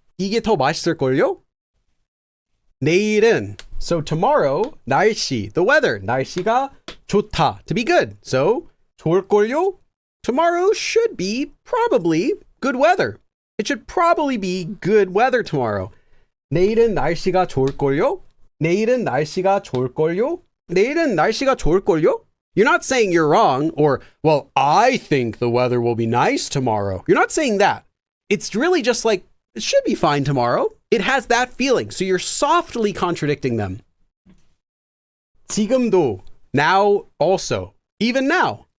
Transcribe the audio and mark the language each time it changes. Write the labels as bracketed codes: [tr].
[ko] 이게 더 맛있을걸요? 내일은, [en] so tomorrow, [ko] 날씨, [en] the weather, [ko] 날씨가 좋다, [en] to be good. So [ko] 좋을걸요? [en] Tomorrow should be probably good weather. It should probably be good weather tomorrow. [ko] 내일은 날씨가 좋을걸요? 내일은 날씨가 좋을걸요? 내일은 날씨가 좋을걸요? [en] You're not saying you're wrong or, well, I think the weather will be nice tomorrow. You're not saying that. It's really just like, it should be fine tomorrow. It has that feeling. So you're softly contradicting them. [ko] 지금도, [en] now also, even now.